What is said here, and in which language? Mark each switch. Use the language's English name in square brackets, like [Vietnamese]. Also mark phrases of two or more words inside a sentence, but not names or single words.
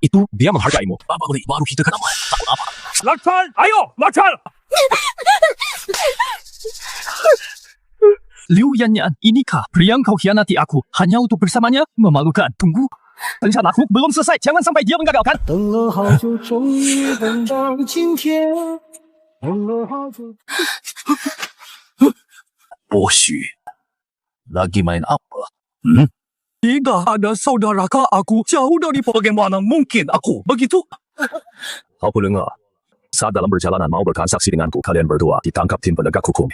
[Indonesian] Itu dia menghargaimu. Bapak beli, baru kita kenapa? Takut apa? Laksan, ayo, laksan. Liu Yanyan, inikah pria yang kau hianati aku hanya untuk bersamanya? Memalukan. Tunggu. Rencanaku belum selesai. Jangan sampai dia menggagalkan. [Chinese] 等了好久，终于等到今天。等了好久。 [Indonesian] Bos Xu, lagi main apa? Tidak ada saudara kak aku jauh dari bagaimana mungkin aku begitu. Kau dengar? Saat dalam perjalanan mau bertransaksi denganku, kalian berdua ditangkap tim penegak hukum.